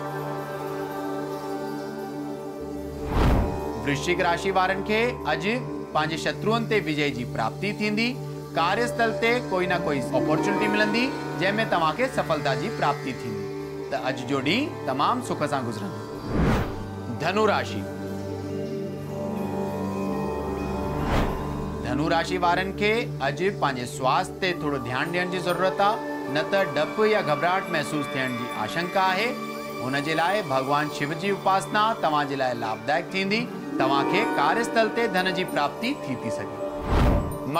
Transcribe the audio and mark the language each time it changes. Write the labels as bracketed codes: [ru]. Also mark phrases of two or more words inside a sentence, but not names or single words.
[sd] वृश्चिक राशि वारनि खे अॼु पंहिंजे शत्रुअनि ते विजय जी प्राप्ति थींदी। कार्यस्थल ते कोई न कोई अपॉर्चुनिटी मिलंदी जंहिंमें तव्हां खे सफलता जी प्राप्ति थींदी। त अॼु जो ॾींहुं तमामु सुख सां गुज़रंदो। धनु राशि। धनु राशि वारनि खे अॼु पंहिंजे स्वास्थ्य ते थोरो ध्यानु ॾियण जी ज़रूरत आहे, न त डपु या घबराहट महसूस थियण जी आशंका आहे। हुन जे लाइ भगवान शिव जी उपासना तव्हां जे लाइ लाभदायक थींदी। तव्हां खे कार्यस्थल ते धन जी प्राप्ति थी सघे।